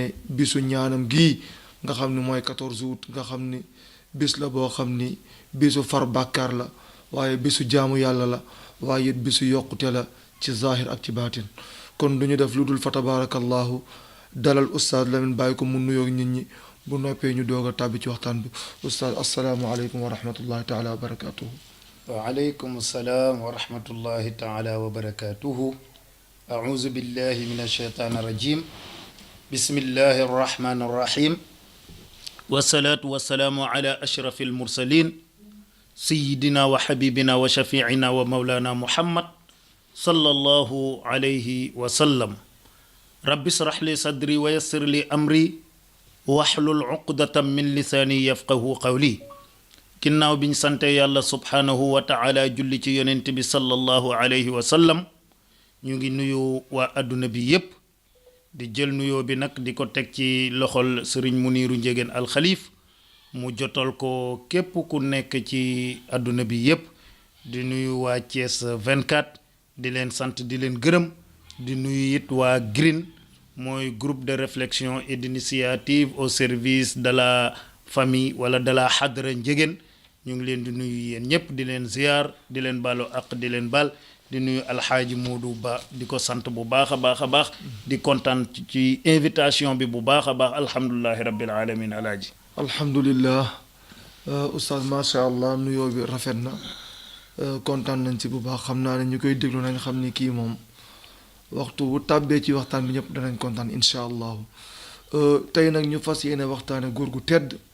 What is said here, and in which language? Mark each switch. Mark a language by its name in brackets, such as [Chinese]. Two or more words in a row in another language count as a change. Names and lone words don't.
[Wolof] bisu ñaanam gii nga xam ni mooy 14 août nga xam ni bis la boo xam ni bisu far bàkkaar la waaye bisu jaamu yàlla la waaye it bisu yokkute la ci zahir ak ci baatin kon duñu def lu dul fa tabaarakallahu dalal oustaz Lamine bàyyi ko mu nuyoog nit ñi bu noppee ñu doog a tàbbi ci waxtaan bi oustaz [Arabic] السلام عليكم ورحمة الله تعالى وبركاته وعليكم السلام ورحمة الله تعالى وبركاته أعوذ بالله من الشيطان الرجيم بسم الله الرحمن الرحيم والصلاة والسلام على أشرف المرسلين سيدنا وحبيبنا وشفيعنا ومولانا محمد صلى الله عليه وسلم رب اشرح لي صدري ويسر لي أمري واحلل عقدة من لساني يفقه [Wolof] قولي ginnaaw bi ñu sante yàlla [Arabic] سبحانه وتعالى [Wolof] julli ci yonent bi [Arabic] صلى الله عليه وسلم [Wolof] ñu ngi nuyu waa adduna bi yépp di jël nuyoo bi nag di ko teg ci loxol sëriñ Muniiru Ndiéguène alxalif mu jotal ko képp ku nekk ci adduna bi yépp di nuyu waa Thiès 24 di leen sant di leen gërëm di nuyu it waa GRIN mooy [French] groupe de réflexion et d'initiative au service de la famille [Wolof] wala [French] de la [Wolof] xadra Ndiéguène ñu ngi leen di nuyu yéen ñëpp di leen ziyaar di leen baalu ak di leen baal di nuyu alxaaji Moodu Ba di ko sant bu baax a baax a baax di kontaan ci invitation bi bu baax a baax [Arabic] الحمد لله رب العالمين [Wolof] alaaji alhamdulillah oustaz [Arabic] ما شاء الله [Wolof] nuyoo bi rafet na kontaan nañ ci bu baax xam naa ne ñu koy déglu nañ xam ni kii moom waxtu bu tàbbee ci waxtaan bi ñëpp danañ kontaan [Arabic] إن شاء الله [Wolof] tey nag ñu fas yéene waxtaane góor gu tedd